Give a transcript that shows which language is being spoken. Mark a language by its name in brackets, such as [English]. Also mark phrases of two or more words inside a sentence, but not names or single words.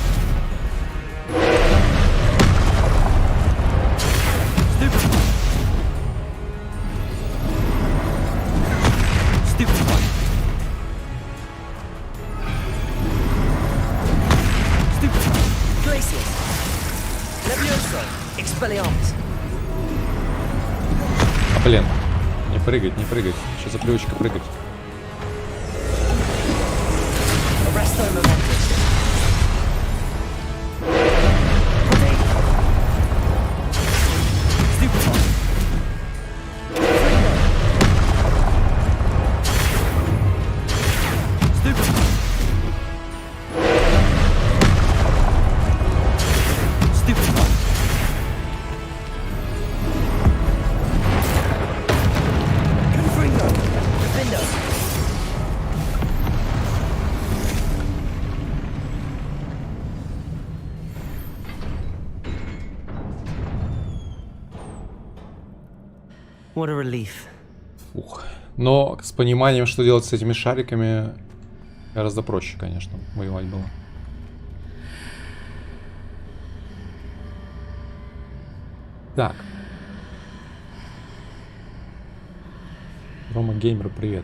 [Latin] Stupefy. Stupefy. Stupefy. Glacius. Levioso. Expelliarmus. [Russian] А, блин, не прыгать, не прыгать. Сейчас за привычка прыгать. [Latin] Arresto Momentum. Protego. Stupefy. Confringo. Stupefy. Stupefy. Confringo. [English] Defender. What a relief. [Russian] Ух. Но с пониманием, что делать с этими шариками, гораздо проще, конечно, воевать было. Так. Рома Геймер, привет.